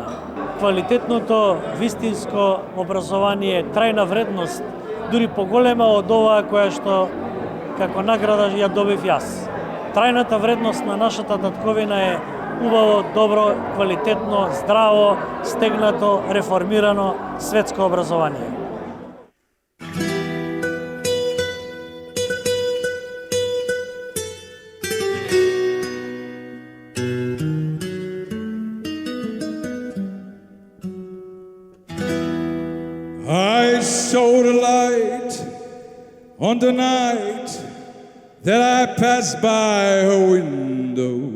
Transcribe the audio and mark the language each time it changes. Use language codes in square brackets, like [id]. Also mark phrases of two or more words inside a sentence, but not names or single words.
[mk] Квалитетното вистинско образование е трајна вредност, дури поголема од оваа која што како награда ја добив јас. Трајната вредност на нашата татковина е убаво, добро, квалитетно, здраво, стегнато, реформирано светско образование. [en] I saw the light on the night that I passed by her window.